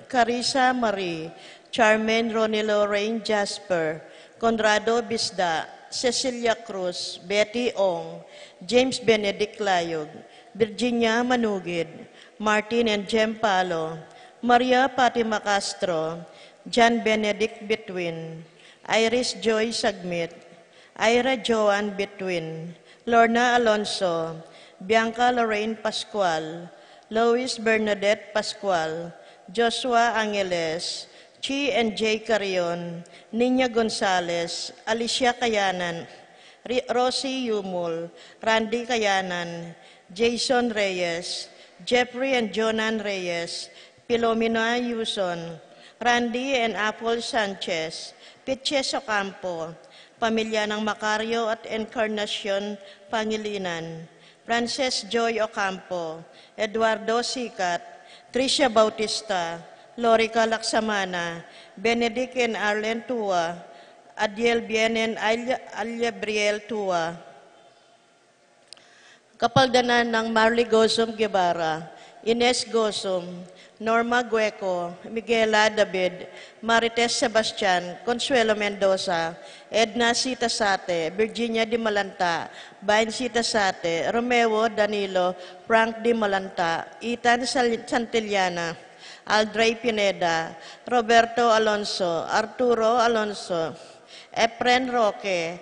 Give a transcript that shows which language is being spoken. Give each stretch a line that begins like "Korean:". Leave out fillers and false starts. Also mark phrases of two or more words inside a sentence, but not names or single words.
Filipino: Carissa Marie, Charmaine Ronilo Rain Jasper, Conrado Bisda, Cecilia Cruz, Betty Ong, James Benedict Layog, Virginia Manugid, Martin and Jem Palo, Maria Fatima Castro, John Benedict Between, Iris Joy Sagmit, Ira Joan Between, Lorna Alonso, Bianca Lorraine Pascual, Lois Bernadette Pascual, Joshua Angeles, Chi and Jay Carion, Nina Gonzalez, Alicia Cayanan, Rosie Yumul, Randy Cayanan, Jason Reyes, Jeffrey and Jonan Reyes, Pilomena Yuson, Randy and Apple Sanchez, Pitches Ocampo, pamilya ng Macario at Encarnacion Pangilinan, Frances Joy Ocampo, Eduardo Sikat, Tricia Bautista, Lorica Laksamana, Benedict and Arlen Tua, Adiel Bienen Alyabriel Tua, kapaldanan ng Marley Gozum Guevara, Ines Gozum, Norma Gueco, Miguela David, Marites Sebastian, Consuelo Mendoza, Edna Sitasate, Virginia Di Malanta, Bain Sitasate, Romeo Danilo, Frank Di Malanta, Ethan Santillana, Aldray Pineda, Roberto Alonso, Arturo Alonso, Efren Roque,